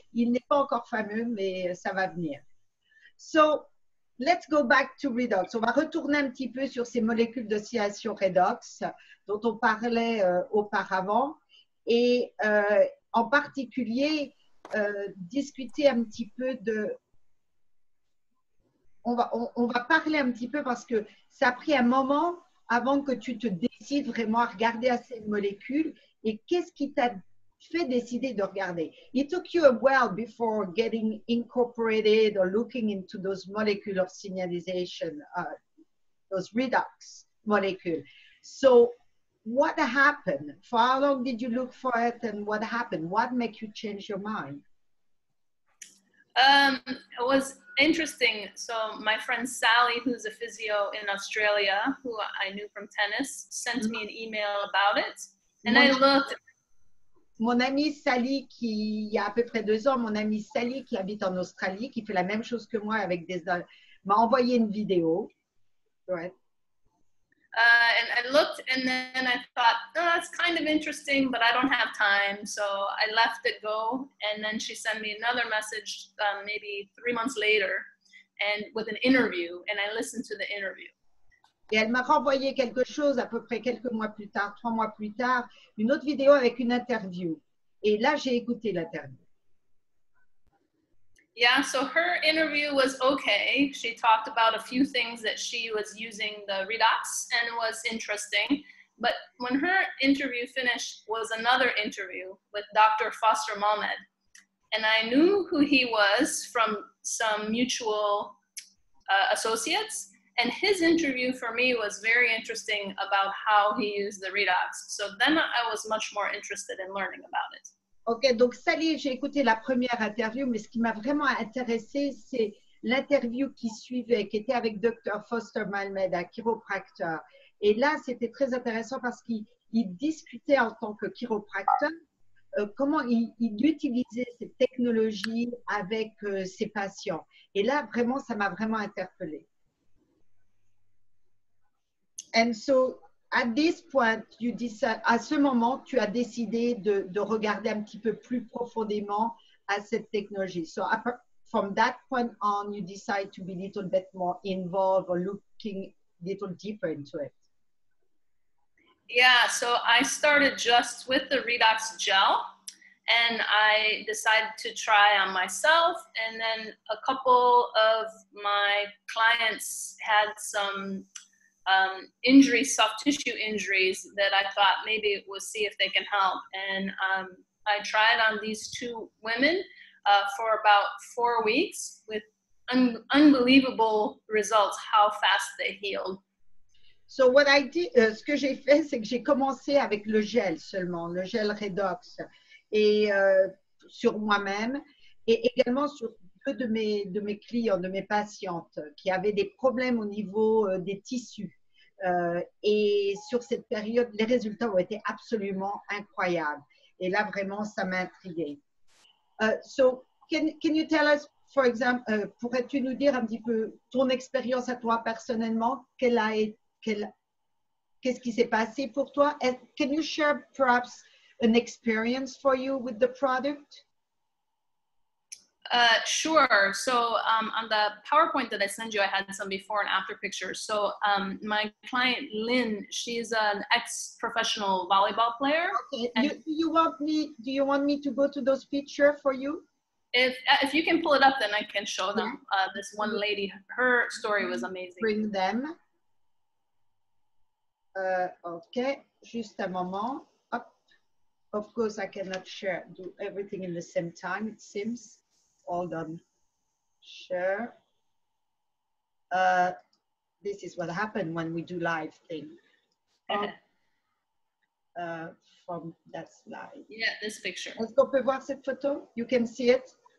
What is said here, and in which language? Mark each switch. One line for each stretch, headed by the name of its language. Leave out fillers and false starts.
French: Il n'est pas encore fameux, mais ça va venir.
English: So, let's go back to redox.
French: On va retourner un petit peu sur ces molécules d'oscillation redox dont on parlait auparavant et en particulier discuter un petit peu de... On va parler un petit peu parce que ça a pris un moment avant que tu te décides vraiment à regarder à ces molécules et qu'est-ce qui t'a fait décider de regarder.
English: It took you a while before getting incorporated or looking into those molecules of signalization, those redox molecules. So what happened? For how long did you look for it and what happened? What made you change your mind? It was interesting. So my friend Sally, who's a physio in Australia, who I knew from tennis, sent me an email about it. And I looked.
French: Mon amie Sally, qui il y a à peu près 2 ans, mon amie Sally qui habite en Australie, qui fait la même chose que moi avec m'a envoyé une vidéo. Ouais.
English: And I looked and then I thought, oh, that's kind of interesting, but I don't have time. So I left it go. And then she sent me another message maybe 3 months later and with an interview. And I listened to the interview.
French: Et elle m'a renvoyé quelque chose à peu près quelques mois plus tard, 3 mois plus tard, une autre vidéo avec une interview. Et là, j'ai écouté l'interview.
English: Yeah, so her interview was okay. She talked about a few things that she was using the redox and it was interesting. But when her interview finished was another interview with Dr. Foster Malmed. And I knew who he was from some mutual associates. And his interview for me was very interesting about how he used the redox. So then I was much more interested in learning about it.
French: Ok, donc Sally, j'ai écouté la première interview, mais ce qui m'a vraiment intéressé, c'est l'interview qui suivait, qui était avec Dr. Foster Malmed, un chiropracteur. Et là, c'était très intéressant parce qu'il discutait en tant que chiropracteur comment il utilisait cette technologie avec ses patients. Et là, vraiment, ça m'a vraiment interpellée.
English: And so, at this point,
French: à ce moment, tu as décidé de regarder un petit peu plus profondément à cette technologie.
English: So, from that point on, you decide to be a little bit more involved or looking a little deeper into it. Yeah, so I started just with the redox gel and I decided to try on myself. And then a couple of my clients had some injuries, soft tissue injuries that I thought maybe we'll see if they can help. And I tried on these 2 women for about 4 weeks with unbelievable results, how fast they healed. So what I did,
French: ce que j'ai fait, c'est que j'ai commencé avec le gel seulement, le gel redox, et sur moi-même, et également sur 2 de mes clients, de mes patientes, qui avaient des problèmes au niveau des tissus. Et sur cette période, les résultats ont été absolument incroyables. Et là, vraiment, ça m'a intriguée.
English: So, can you tell us, for example,
French: pourrais-tu nous dire un petit peu ton expérience à toi personnellement? Qu'est-ce qui s'est passé pour toi?
English: And can you share perhaps an experience for you with the product? Sure. So on the PowerPoint that I sent you, I had some before and after pictures. So my client, Lynn, she's an ex-professional volleyball player. Okay. Do you want me to go to those pictures for you? If you can pull it up, then I can show them. This one lady, her story was amazing. Bring them.
French: Okay, juste un moment. Up.
English: Of course, I cannot do everything in the same time, it seems. Hold on. Share. This is what happened when we do live thing. From that slide. Yeah, this picture.
French: Est-ce qu'on peut voir cette photo?
English: You can see it?